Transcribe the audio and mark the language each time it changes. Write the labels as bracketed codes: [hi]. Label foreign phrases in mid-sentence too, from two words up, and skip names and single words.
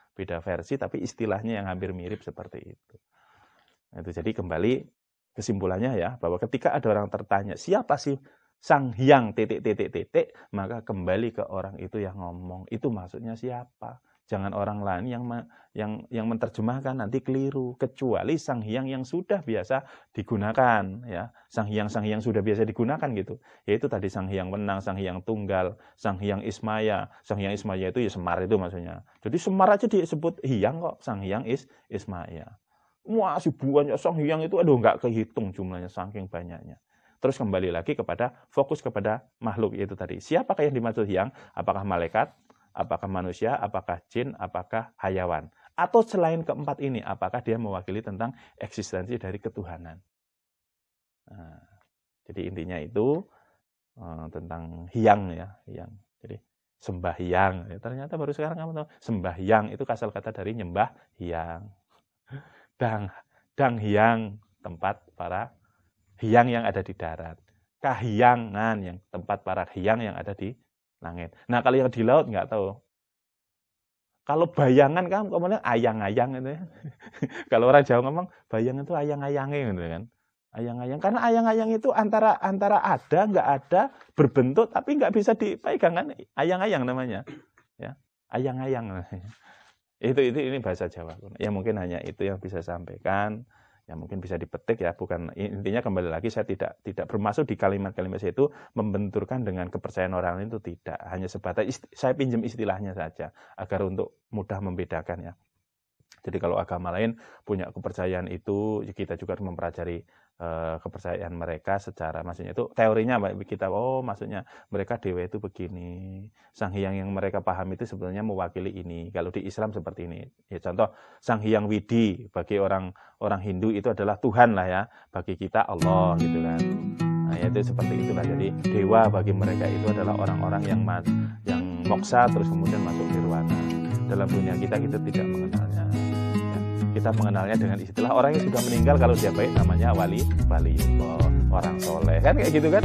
[id] Beda versi tapi istilahnya yang hampir mirip seperti itu. Itu jadi kembali kesimpulannya ya, bahwa ketika ada orang tertanya, siapa sih Sang Hyang ... maka kembali ke orang itu yang ngomong. Itu maksudnya siapa? Jangan orang lain yang menerjemahkan, nanti keliru. Kecuali Sang Hyang yang sudah biasa digunakan ya. Sang Hyang sudah biasa digunakan gitu. Yaitu tadi Sang Hyang Wenang, Sang Hyang Tunggal, Sang Hyang Ismaya. Sang Hyang Ismaya itu ya Semar itu maksudnya. Jadi Semar aja disebut Hyang kok, Sang Hyang Ismaya. masih banyak sang hyang itu, aduh nggak kehitung jumlahnya saking banyaknya. Terus kembali lagi kepada fokus kepada makhluk itu tadi. Siapakah yang dimaksud hyang? Apakah malaikat? Apakah manusia? Apakah jin? Apakah hayawan? Atau selain keempat ini, apakah dia mewakili tentang eksistensi dari ketuhanan? Nah, jadi intinya itu tentang hyang ya, hyang. Jadi sembahyang. Ya, ternyata baru sekarang kamu tahu sembahyang itu asal kata dari nyembah hyang. Dang hyang, tempat para hyang yang ada di darat. Kahyangan, yang tempat para hyang yang ada di langit. Nah, kalau yang di laut nggak tahu. Kalau bayangan kan ngomongnya ayang-ayang itu ya. Kalau orang Jawa ngomong bayangan itu ayang-ayangnya gitu kan. Ayang-ayang, karena ayang-ayang itu antara ada, nggak ada, berbentuk tapi nggak bisa dipegang kan. Ayang-ayang namanya. Ya, ayang-ayang namanya. Ini bahasa Jawa. Ya mungkin hanya itu yang bisa sampaikan. Ya mungkin bisa dipetik ya, bukan intinya kembali lagi saya tidak bermaksud di kalimat-kalimat saya itu membenturkan dengan kepercayaan orang lain, itu tidak. Hanya sebatas saya pinjam istilahnya saja agar untuk mudah membedakan ya. Jadi kalau agama lain punya kepercayaan itu, kita juga harus mempelajari kepercayaan mereka secara, maksudnya itu teorinya kita, oh maksudnya mereka dewa itu begini, sang hyang yang mereka paham itu sebenarnya mewakili ini. Kalau di Islam seperti ini ya, contoh sang hyang Widi bagi orang Hindu itu adalah Tuhan lah ya, bagi kita Allah gitu kan. Nah ya, itu seperti itulah. Jadi dewa bagi mereka itu adalah orang-orang yang moksa terus kemudian masuk nirwana. Dalam dunia kita tidak mengenalnya. Kita mengenalnya dengan istilah orang yang sudah meninggal, kalau dia baik namanya wali, orang soleh kan, kayak gitu kan.